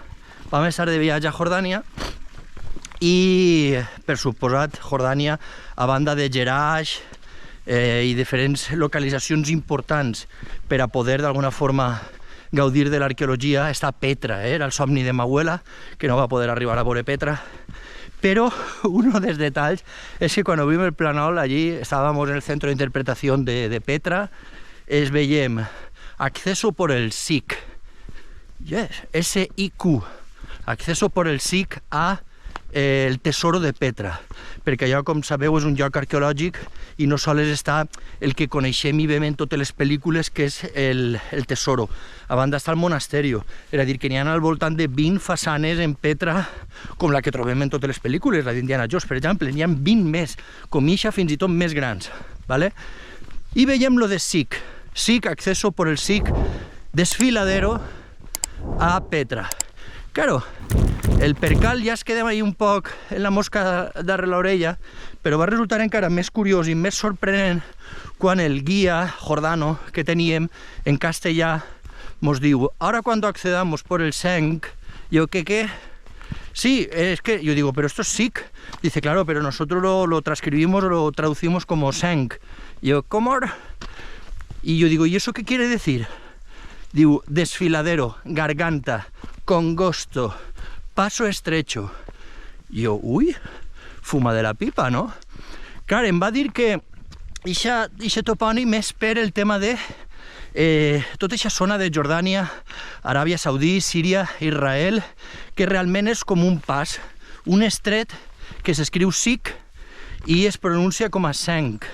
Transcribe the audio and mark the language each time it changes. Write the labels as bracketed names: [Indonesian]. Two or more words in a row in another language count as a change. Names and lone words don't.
[Catalan] Vam estar de viatge a Jordània i, per suposat, Jordània, a banda de Jerash, i diferents localitzacions importants per a poder d'alguna forma gaudir de l'arqueologia. Està Petra, era el somni de ma abuela, que no va poder arribar a veure Petra. [Spanish] Pero uno de los detalles es que cuando vimos el Planol, allí estábamos en el centro de interpretación de Petra, [Catalan] es veiem [Spanish] acceso por el SIC, yes, S-I-Q, acceso por el SIC a el tesoro de Petra, [Catalan] perquè allò, com sabeu, és un lloc arqueològic i no sols està el que coneixem i veiem en totes les pel·lícules, que és el tesoro. A banda està el monasteri, és a dir, que n'hi ha al voltant de 20 façanes en Petra, com la que trobem en totes les pel·lícules, la d'Indiana Jones, per exemple, n'hi ha 20 més, com ixa, fins i tot més grans, ¿vale? I veiem lo de [Spanish] SIC, SIC, acceso por el SIC, desfiladero a Petra. [Catalan] Claro, el percal ja es quedem ahí un poc en la mosca darrere l'orella, però va resultar encara més curiós i més sorprenent quan el guia Jordano que teníem en castellà nos diu, [Spanish] ahora cuando accedamos por el SENC, yo, ¿qué? Sí, es que, yo digo, pero esto es SIC. Dice, claro, pero nosotros lo transcribimos o lo traducimos como SENC. Yo, ¿cómo? Y yo digo, ¿y eso qué quiere decir? Digo, desfiladero, garganta, congosto, paso estrecho. [Catalan] I jo, ui, fuma de la pipa, no? Clar, em va dir que ixe topònim és per el tema de tota aquesta zona de Jordània, Aràbia Saudí, Síria, Israel, que realment és com un pas, un estret que s'escriu SIC i es pronuncia com a Senc.